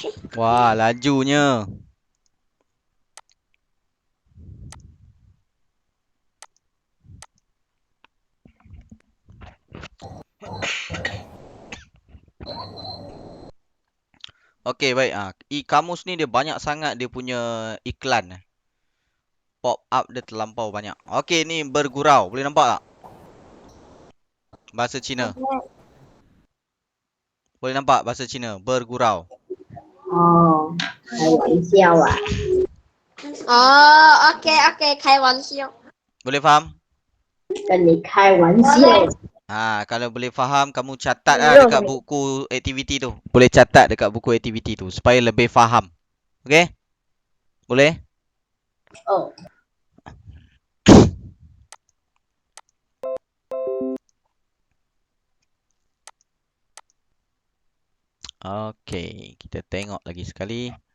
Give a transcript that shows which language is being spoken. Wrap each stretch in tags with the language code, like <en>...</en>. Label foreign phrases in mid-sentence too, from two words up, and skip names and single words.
<ms>Wah, lajunya. Okey, baik. E-kamus ni dia banyak sangat dia punya iklan.</ms> <en>Pop up</en> <ms>dia terlampau banyak. Okey, ni bergurau. Boleh nampak tak? Bahasa Cina. Boleh nampak bahasa Cina? Bergurau.</ms> <zh>哦，开玩笑啊。 Oh, okey, 开玩笑。</zh> <ms>Boleh faham?</ms> <zh>跟你开玩笑。</zh> <ms>Kalau boleh faham, kamu catat lah dekat buku aktiviti tu. Boleh catat dekat buku aktiviti tu supaya lebih faham. Okey? Boleh? Oh. Okey, kita tengok lagi sekali.</ms>